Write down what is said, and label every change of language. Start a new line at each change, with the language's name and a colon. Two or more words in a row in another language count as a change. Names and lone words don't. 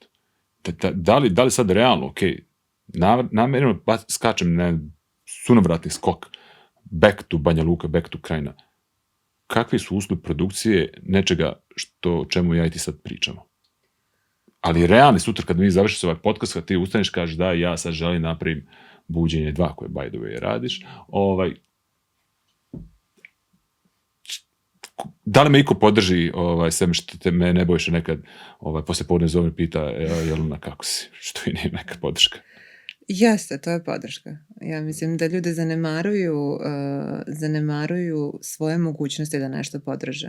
Serbian: Da li sad realno, ok, namjerno skačem na sunovratni skok,
English: back to Banja Luka, back to Krajina.
Serbian: Kakvi su uslovi produkcije nečega o čemu ja i ti sad pričamo? Ali realni sutra kad mi završiš ovaj podcast, kad ti ustaneš, kažeš da ja sad želim napravim Buđenje 2, koje
English: by the way
Serbian: radiš, da li me iko podrži, sem što te me Nebojša nekad poslije podne zove pita, Jelena, kako si? Što i nije neka podrška. Jeste, to je podrška. Ja mislim da ljudi zanemaruju svoje mogućnosti da nešto podrže.